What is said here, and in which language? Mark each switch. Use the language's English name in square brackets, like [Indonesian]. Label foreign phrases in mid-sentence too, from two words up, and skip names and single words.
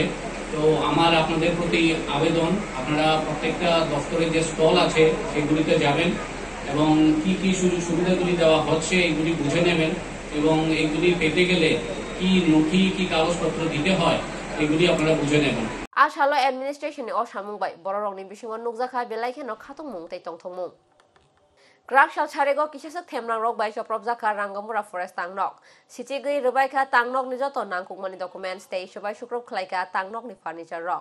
[Bangla] তো আমার আপনাদের প্রতি আবেদন, আপনারা প্রত্যেকটা দপ্তরের যে স্টল আছে সেগুলিতে যাবেন এবং কি কি সুযোগ সুবিধাগুলি দেওয়া হচ্ছে এইগুলি বুঝে নেবেন এবং এইগুলি পেতে গেলে কি নথি কি কাগজপত্র দিতে হয় এগুলি আপনারা বুঝে নেবেন। [Kok Borok] Ashalo administration ni Oshamung by Borong ni Bishingo Nugzaka Belaiken or Katumung Te Tongtomung. Grakshal Charego Kisha Temna Rock by Shoprobzaka Rangamura Forest Tangnok. Sitigi Rubaika Tangnok Nijoto Nankukmani [English] documents station [Kok Borok] by Shukro Klaika Tangnok ni Furniture Rock.